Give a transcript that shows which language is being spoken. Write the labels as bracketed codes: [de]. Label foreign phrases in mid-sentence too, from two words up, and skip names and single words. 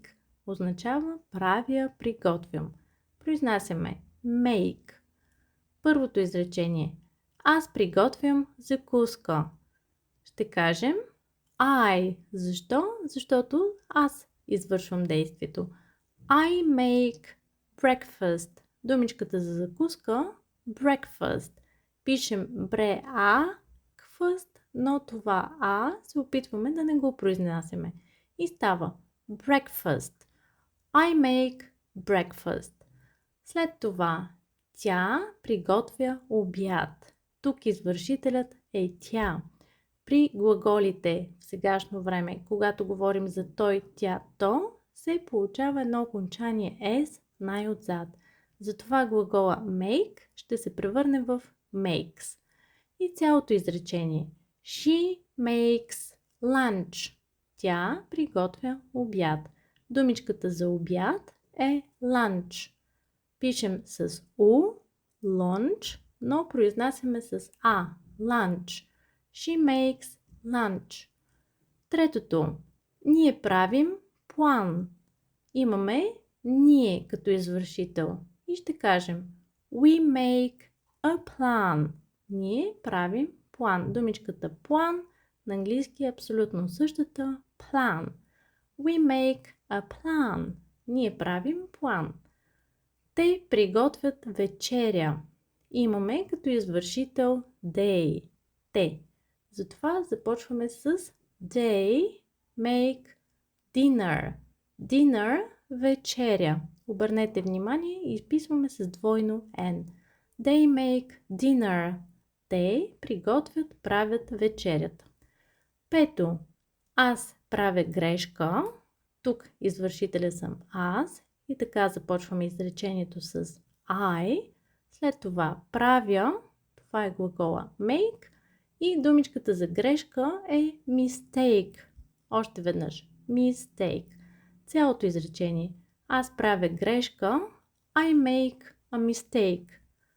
[bg] Означава правя, приготвям. Произнасяме make. Първото изречение. Аз приготвям закуска. Ще кажем I. Защо? Защото аз извършвам действието. [en] I make breakfast. [bg] Думичката за закуска breakfast. Пишем breakfast, но това А се опитваме да не го произнасяме. И става breakfast. [en] I make breakfast. [bg] След това тя приготвя обяд. Тук извършителят е тя. При глаголите в сегашно време, когато говорим за той, тя, то, се получава едно окончание S най-отзад. Затова глагола make ще се превърне в makes. И цялото изречение. [en] She makes lunch. [bg] Тя приготвя обяд. Думичката за обяд е lunch. Пишем с U, lunch, но произнасяме с А, lunch. [en] She makes lunch. [bg] Третото. Ние правим план. Имаме ние като извършител. И ще кажем [en] We make a plan. [bg] Ние правим план. Думичката план на английски е абсолютно същата. [en] Plan. We make a plan. [bg] Ние правим план. Те приготвят вечеря. Имаме като извършител they. Те. Затова започваме с [en] they make dinner. [bg] Dinner – вечеря. Обърнете внимание и изписваме с двойно N. [en] They make dinner. [bg] Те приготвят, правят вечерята. Пето. Аз правя грешка. Тук извършителя съм аз. И така започваме изречението с I. След това правя. Това е глагола make. И думичката за грешка е mistake. Още веднъж. Mistake. Цялото изречение. Аз правя грешка. [en] I make a mistake.